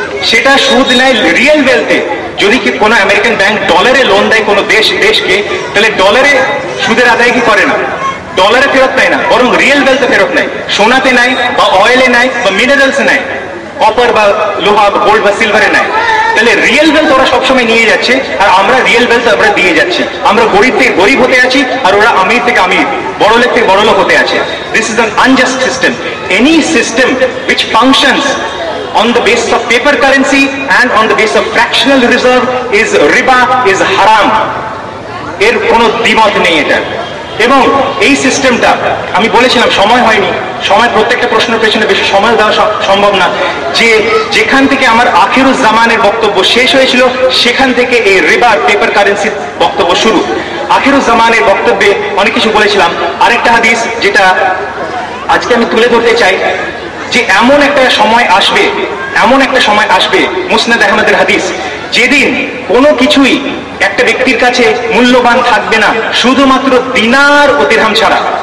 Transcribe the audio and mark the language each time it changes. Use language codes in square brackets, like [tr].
[bn] সেটা সুদ নেয় রিয়েল ওয়েলথে। যদি কি কোনো আমেরিকান ব্যাংক ডলারে লোন দেয় কোনো দেশকে, তাহলে ডলারে সুদের আদায় কি করে না, ডলারে ফেরত নেয় না, বরং রিয়েল ওয়েলথে ফেরত নেয়। সোনাতে নেয় বা অয়েলে নেয় বা মিনারেলসে নেয়, কপার বা লোহা, গোল্ড বা সিলভারে নেয়। তাহলে রিয়েল ওয়েলথ ওরা সবসময় নিয়ে যাচ্ছে আর আমরা রিয়েল ওয়েলথ আমরা দিয়ে যাচ্ছি। আমরা গরিব থেকে গরিব হতে আছি আর ওরা আমির থেকে আমির, বড়লোক থেকে বড়লোক হতে আছে। [en] This is an unjust system. Any system which functions on the basis of paper currency and on the basis of fractional reserve is riba, is haram. [bn] এর কোনো দ্বিমত নেই এটা। এবং এই সিস্টেমটা আমি বলেছিলাম, সময় হয়নি, সময় প্রত্যেকটা প্রশ্নের পেছনে বেশি সময় দেওয়া সম্ভব না, যে যেখান থেকে আমার আখিরুজ্জামানের বক্তব্য শেষ হয়েছিল সেখান থেকে এই রিবা পেপার কারেন্সির বক্তব্য শুরু। আখিরুজ্জামানের বক্তব্যে অনেক কিছু বলেছিলাম। আরেকটা হাদিস যেটা আজকে আমি তুলে ধরতে চাই, যে এমন একটা সময় আসবে, এমন একটা সময় আসবে, মুসনাদ আহমদের হাদিস, যেদিন কোনো কিছুই একটা ব্যক্তির কাছে মূল্যবান থাকবে না শুধুমাত্র দিনার ও দিরহাম ছাড়া।